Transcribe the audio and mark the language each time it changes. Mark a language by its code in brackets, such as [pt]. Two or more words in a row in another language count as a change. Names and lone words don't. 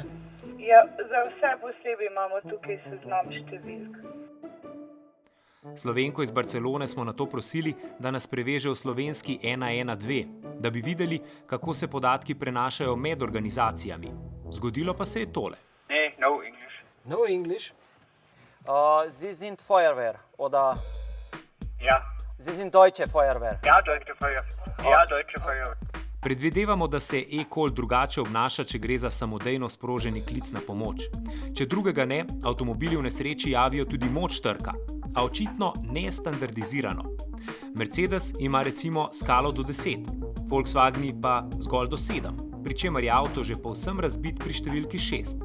[sl] Ja, za vse posebej imamo tukaj seznam številk. Slovenko iz Barcelone smo nato prosili, da nas preveže v slovenski 112, da bi videli, kako se podatki prenašajo med organizacijami. Zgodilo pa se je tole. [en] No English. No English? [de] Sie sind Feuerwehr, oder? Ja. Sie sind Deutsche Feuerwehr. Ja, Deutsche Feuerwehr. Ja, Deutsche Feuerwehr. [sl] Predvidevamo, da se eCall drugače obnaša, če gre za samodejno sproženi klic na pomoč. Če drugega ne, avtomobili v nesreči javijo tudi moč trka, a očitno nestandardizirano. Mercedes ima recimo skalo do 10, Volkswageni pa zgolj do 7, pri čemer je avto že povsem razbit pri številki 6.